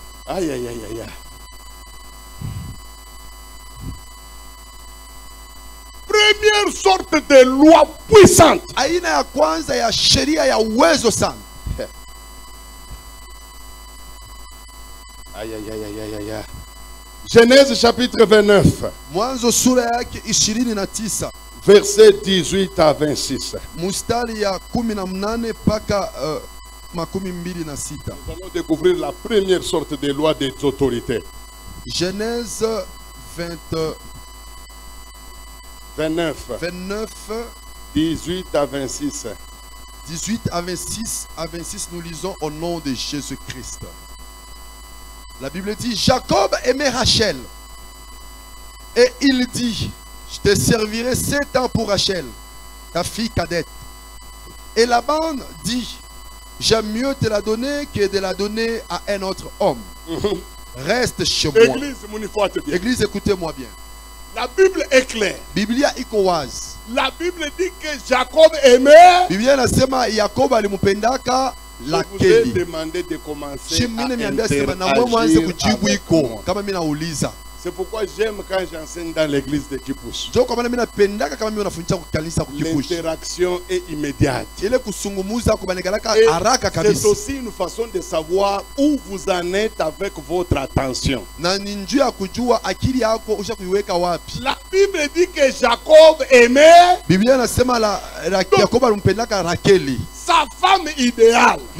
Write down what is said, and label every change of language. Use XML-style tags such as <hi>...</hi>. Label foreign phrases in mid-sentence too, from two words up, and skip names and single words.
<fr>Aïe, aïe, aïe, aïe. Première sorte de loi puissante.</fr> <sw>Aina ya kwanza ya sheria ya uwezo sana. Aïe, aïe, aïe, aïe, aïe, aïe.</sw> <fr>Genèse chapitre 29.</fr> <sw>Mwanzo sura yake 29.</sw> <fr>Verset 18 à 26.</fr> <sw>Mustari ya 18 paka 26.</sw> <fr>Nous allons découvrir la première sorte de loi des autorités. Genèse 29. 18 à 26. 18 à 26. À 26, nous lisons au nom de Jésus-Christ. La Bible dit, Jacob aimait Rachel. Et il dit, je te servirai 7 ans pour Rachel, ta fille cadette. Et Laban dit, j'aime mieux te la donner que de la donner à un autre homme. Reste chez moi. Église, écoutez-moi bien. La Bible est claire.</fr> <sw>Biblia iko wazi.</sw> <fr>La Bible dit que Jacob aimait.</fr> <sw>Biblia inasema Yakobo alimpendaka Rakeli.</sw> <fr>Je vous ai demandé de commencer à interagir</fr> <sw>kama mimi nauliza.</sw> <fr>C'est pourquoi j'aime quand j'enseigne dans l'église de Kipushi. L'interaction est immédiate. Et c'est aussi une façon de savoir où vous en êtes avec votre attention. La Bible dit que Jacob aimait sa femme idéale.</fr>